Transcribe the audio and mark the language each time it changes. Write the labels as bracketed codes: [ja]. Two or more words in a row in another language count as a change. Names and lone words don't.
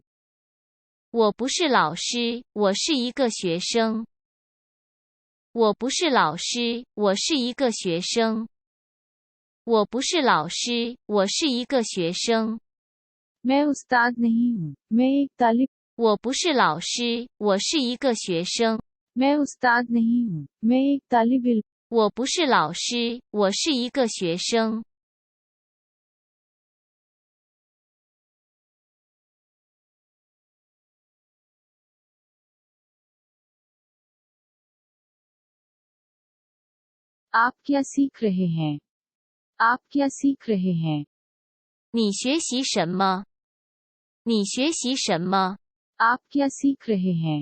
[zh] 我不是老师，我是一个学生。我不是老师，我是一个学生。我不是老师，我是一个学生。 [hi] मैं उस्ताद नहीं हूँ, मैं एक तालिब [zh] 我不是老师，我是一个学生。 [hi] मैं उस्ताद नहीं हूँ, मैं एक तालिब इल्म [zh] 我不是老师，我是一个学生。 [hi] आप क्या सीख रहे हैं? आप क्या सीख रहे हैं? [zh] 你学习什么？你学习什么？ [hi] आप क्या सीख रहे हैं?